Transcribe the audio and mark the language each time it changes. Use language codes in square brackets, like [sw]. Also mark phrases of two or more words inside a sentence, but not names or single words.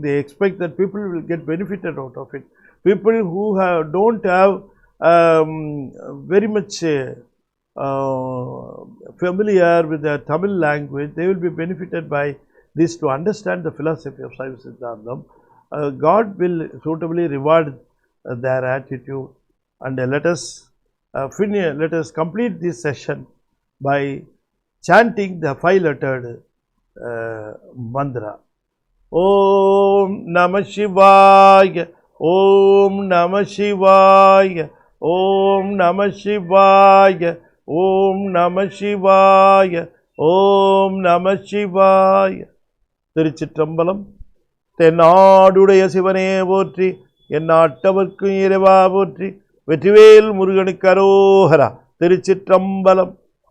[en] They expect that people will get benefited out of it. People who don't have very much familiar with the Tamil language, they will be benefited by this to understand the philosophy of Saiva Siddhantam. God will suitably reward their attitude, and let us complete this session by chanting the 5-lettered mantra. [sa] ॐ नमः शिवाय, ॐ नमः शिवाय, ॐ नमः शिवाय, ॐ नमः शिवाय, ॐ नमः शिवाय. [ta] திருச்சிற்றம்பலம். தென்னாடுடைய சிவனே போற்றி, எந்நாட்டவர்க்கும் இறைவா போற்றி, வெற்றிவேல் முருகனுக்கு அரோகரா. திருச்சிற்றம்பலம்.